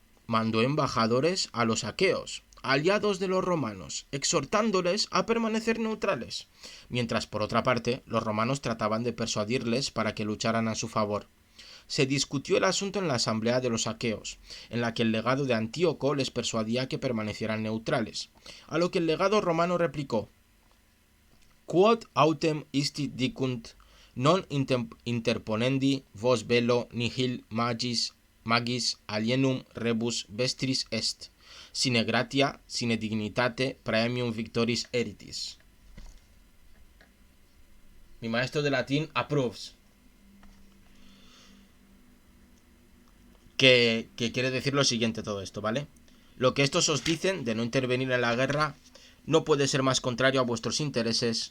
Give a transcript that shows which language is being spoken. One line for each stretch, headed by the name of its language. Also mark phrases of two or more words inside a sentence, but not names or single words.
Spanish: Mandó embajadores a los aqueos, aliados de los romanos, exhortándoles a permanecer neutrales, mientras por otra parte los romanos trataban de persuadirles para que lucharan a su favor. Se discutió el asunto en la asamblea de los aqueos, en la que el legado de Antíoco les persuadía que permanecieran neutrales, a lo que el legado romano replicó:
Latin: Quod autem isti dicunt, non interponendi vos bello nihil magis alienum rebus vestris est, sine gratia, sine dignitate praemium victoris eritis.
Spanish: Mi maestro de latín approves. Que quiere decir lo siguiente todo esto, ¿vale? Lo que estos os dicen de no intervenir en la guerra no puede ser más contrario a vuestros intereses.